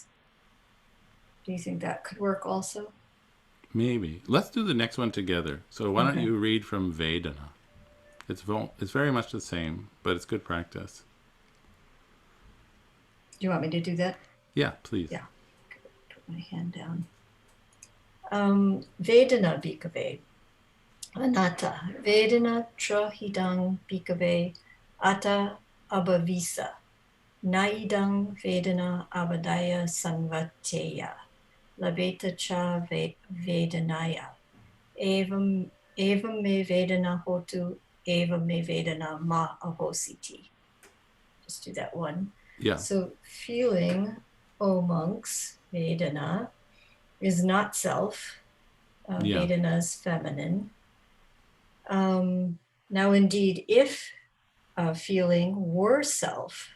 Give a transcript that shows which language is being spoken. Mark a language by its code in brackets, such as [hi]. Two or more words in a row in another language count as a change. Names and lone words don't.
[en] Do you think that could work also? Maybe. Let's do the next one together. So why don't Okay. you read from Vedana? It's very much the same, but it's good practice. Do you want me to do that? Yeah, please. Yeah. Put my hand down. [pi] Vedana bhikkhave. Anata. Vedana trahidang bhikkhave. Ata abhavisa. Naidang Vedana Abadaya Sanvateya Labeta cha Vedanaya Evam me Vedana Hotu Evam me Vedana Ma Ahositi. [en] Just do that one. Yeah. So feeling, O monks, Vedana is not self. Vedana is feminine. Now indeed, if feeling were self.